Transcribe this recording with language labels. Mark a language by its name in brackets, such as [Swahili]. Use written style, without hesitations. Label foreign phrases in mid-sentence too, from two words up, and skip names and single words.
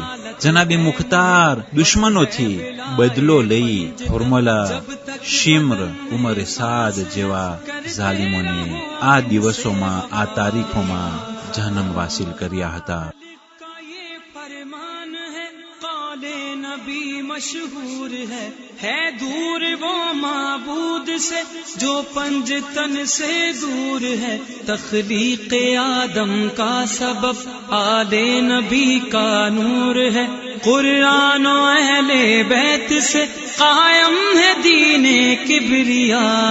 [Gujarati] જનાબે મુખ્તાર દુશ્મનોથી બદલો લઈ ફોર્મ્યુલા શિમ્ર ઉમર સાદ જેવા ઝાલિમોને આ દિવસોમાં આ તારીખોમાં જહન્નમ વાસિલ કર્યા હતા. [Urdu] نبی مشہور ہے دور وہ معبود سے جو پنج تن سے دور ہے، تخلیق آدم کا سبب آل نبی کا نور ہے، قرآن و اہل بیت سے قائم ہے دین کبریا۔